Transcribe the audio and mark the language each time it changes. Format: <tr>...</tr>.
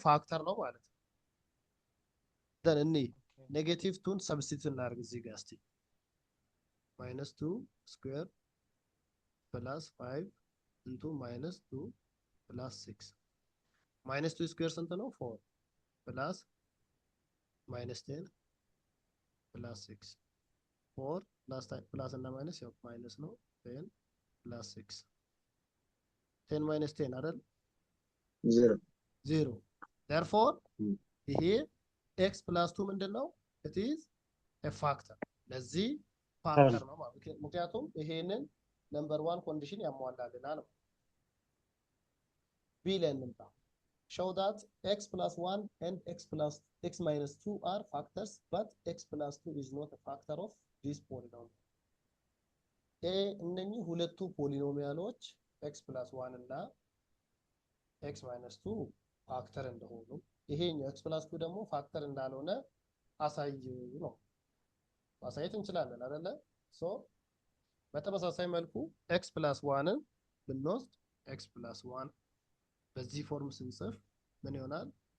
<am>ፋክተር ነው ማለት ነው። then እኔ ኔጌቲቭ 2ን ሰብስቲቱት እናድርግ እዚህ ጋር እስቲ -2 ስኩዌር plus 5 into -2 plus 6 -2 ስኩዌር ስንት ነው?</am> <en>4 plus -10 plus 6 4 plus እና ማይነስ ያው ማይነስ ነው 10 plus 6 10 minus 10 አይደል?</en> <am>0 therefore ይሄ x plus 2 ምንድነው?</am> <en>it is a factor።</en> <am>ለዚህ ፋክተር ነው ማለት ምክንያቱም ይሄንን ነምበር 1 ኮንዲሽን ያሟላልናል ነው።</am> <en>ቢ ላይ እንምጣ። show that x plus 1 and x minus 2 are factors but x plus 2 is not a factor of this polynomial.</en> <am>እነኚህ ሁለቱ ፖሊኖሚያሎች x plus 1 እና x minus 2 ፋክተር እንደሆኑ ይሄኛው x plus 2 ደግሞ ፋክተር እንዳልሆነ አሳዩ ነው። ማሳየት እንችላለን አይደለ? ሶ በተመሳሳይ መልኩ x plus 1ን ብንወስድ x plus 1 በዚህ ፎርም ስንጽፍ ምን ይሆናል?</am>